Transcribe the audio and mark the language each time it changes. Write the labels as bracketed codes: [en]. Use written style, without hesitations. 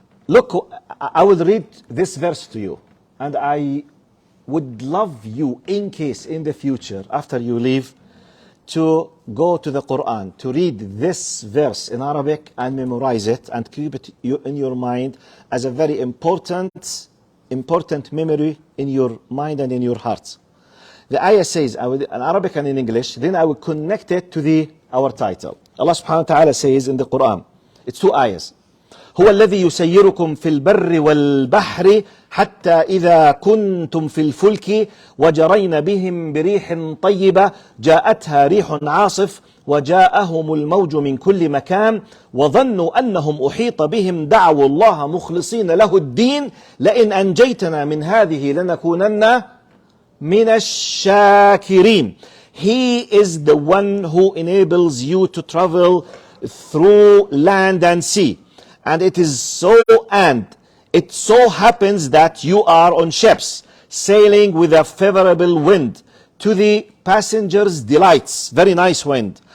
[en] Look, I will read this verse to you. And I would love you, in case in the future, after you leave, to go to the Quran, to read this verse in Arabic and memorize it and keep it in your mind as a very important memory in your mind and in your heart. The ayah says, in Arabic and in English, then I will connect it to our title. Allah subhanahu wa ta'ala says in the Quran, it's two ayahs. [ar] هو الذي يسيركم في البر والبحر حتى إذا كنتم في الفلك وجرين بهم بريح طيبة جاءتها ريح عاصف وجاءهم الموج من كل مكان وظنوا أنهم أحيط بهم دعوا الله مخلصين له الدين لئن أنجيتنا من هذه لنكونن من الشاكرين. [en] He is the one who enables you to travel through land and sea. And it so happens that you are on ships, sailing with a favorable wind, to the passengers' delights. Very nice wind.